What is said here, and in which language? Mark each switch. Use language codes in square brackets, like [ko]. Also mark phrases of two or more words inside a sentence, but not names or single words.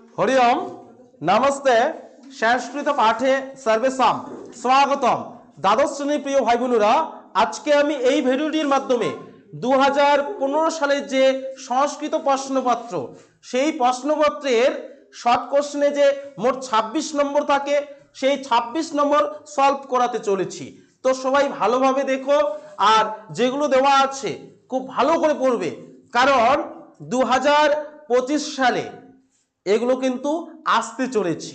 [sa] हरि ओम नमस्ते संस्कृत पाठे सर्वेषां स्वागतम। [bn] দ্বাদশ শ্রেণী প্রিয় ভাই বোনেরা আজ কে আমি এই ভিডিওটির মাধ্যমে 2015 সালের যে সংস্কৃত প্রশ্নপত্র সেই প্রশ্নপত্রের [en] short question [bn] যে মোট 26 নম্বর থাকে সেই 26 নম্বর সলভ করাতে চলেছি। তো সবাই ভালোভাবে দেখো আর যেগুলো দেওয়া আছে খুব ভালো করে পড়বে, কারণ 2025 সালে এগুলো কিন্তু আসতে চলেছে।